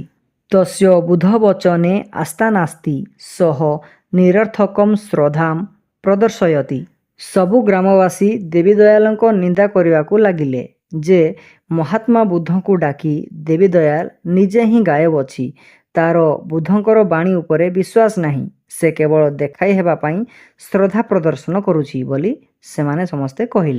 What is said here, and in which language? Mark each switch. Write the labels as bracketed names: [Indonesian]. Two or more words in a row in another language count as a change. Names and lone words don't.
[Sanskrit] तस्य बुद्धवचने आस्था नास्ति, सः निरर्थकं श्रद्धां प्रदर्शयति। [Odia] ସବୁ ଗ୍ରାମବାସୀ ଦେବୀ ଦୟାଲଙ୍କ ନିନ୍ଦା କରିବାକୁ ଲାଗିଲେ ଯେ ମହାତ୍ମା ବୁଦ୍ଧଙ୍କୁ ଡାକି ଦେବୀ ଦୟାଲ ନିଜେ ହିଁ ଗାୟବ ଅଛି। ତାର ବୁଦ୍ଧଙ୍କର ବାଣୀ ଉପରେ ବିଶ୍ୱାସ ନାହିଁ, ସେ କେବଳ ଦେଖାଇ ହେବା ପାଇଁ ଶ୍ରଦ୍ଧା ପ୍ରଦର୍ଶନ କରୁଛି ବୋଲି ସେମାନେ ସମସ୍ତେ କହିଲେ।